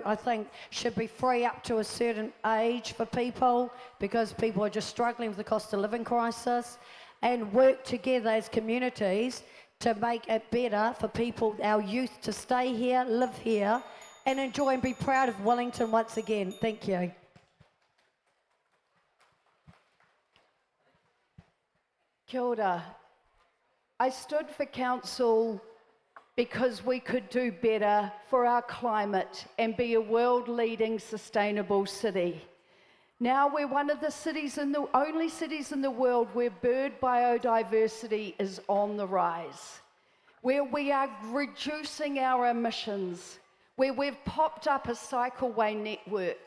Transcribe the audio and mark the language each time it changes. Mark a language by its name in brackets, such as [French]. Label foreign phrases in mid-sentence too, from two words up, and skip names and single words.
[English] I think should be free up to a certain age for people, because people are just struggling with the cost of living crisis, and work together as communities to make it better for people, our youth, to stay here, live here, and enjoy and be proud of Wellington once again. Thank you. [Māori] Kia ora. [English] I stood for council because we could do better for our climate and be a world-leading sustainable city. Now we're one of the only cities in the world where bird biodiversity is on the rise, where we are reducing our emissions, where we've popped up a cycleway network.